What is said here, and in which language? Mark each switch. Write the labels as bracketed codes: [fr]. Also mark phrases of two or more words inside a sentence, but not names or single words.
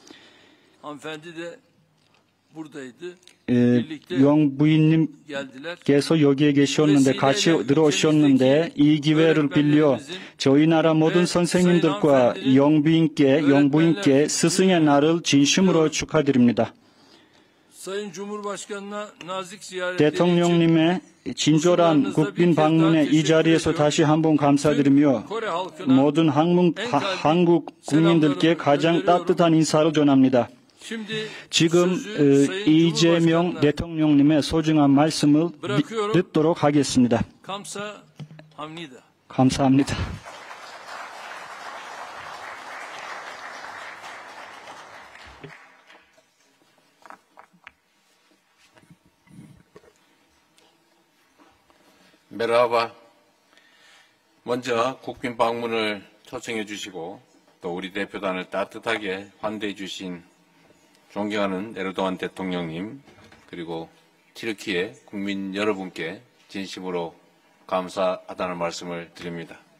[ko] 영부인님께서 여기에 계셨는데 같이 들어오셨는데 이 기회를 빌려 저희 나라 모든 선생님들과 영부인께 스승의 날을 진심으로 축하드립니다. [tr] Sayın Cumhurbaşkanı'na nazik ziyaretleri için [ko] 대통령님의 진솔한 국빈 방문에 이 자리에서 다시 한번 감사드리며 [tr] Kore halkına [ko] 모든 한국 국민들께 가장 따뜻한 인사를 전합니다. [tr] şimdi [ko] 지금 [tr] sözü Sayın 이재명 Cumhurbaşkanı'na [ko] 대통령님의 소중한 말씀을 듣도록 하겠습니다. 감사합니다. 감사합니다. 메라바, 먼저 국빈 방문을 초청해 주시고 또 우리 대표단을 따뜻하게 환대해 주신 존경하는 에르도안 대통령님 그리고 튀르키예 국민 여러분께 진심으로 감사하다는 말씀을 드립니다.